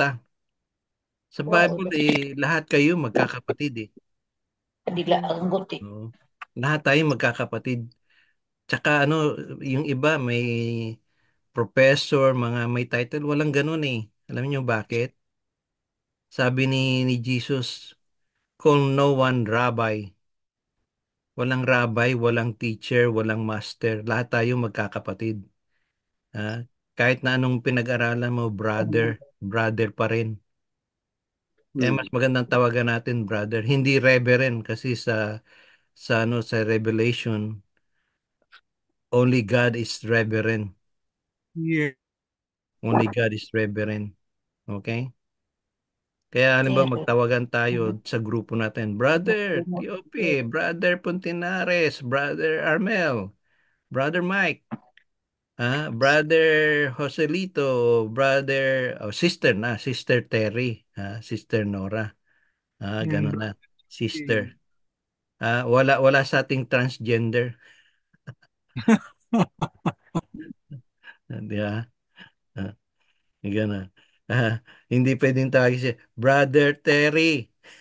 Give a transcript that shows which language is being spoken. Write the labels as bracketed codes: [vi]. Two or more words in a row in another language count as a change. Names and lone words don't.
[tl] Sa Bible lahat kayo magkakapatid eh. Bigla ang guti. Oo. Lahat tayo magkakapatid. Tsaka yung iba may professor, mga may title, walang ganun eh. Alam niyo bakit? Sabi ni Jesus, [en] call no one rabbi. [tl] Walang rabbi, walang teacher, walang master. Lahat tayo magkakapatid. Kahit na anong pinag-aralan mo, brother, brother pa rin. Kaya mas magandang tawagan natin brother, hindi reverend kasi sa Revelation, [en] only God is reverend. Yeah. Only God is reverend. [tl] Okay? Kaya halimbawa magtawagan tayo sa grupo natin, Brother Tiope, Brother Puntinares, Brother Armel, Brother Mike, Brother Joselito, Sister Terry, Sister Nora, gano'n na, Sister. Wala sa ating transgender, di ba? Ah, gano'n. Hindi pwedeng tawagin siya, Brother Terry.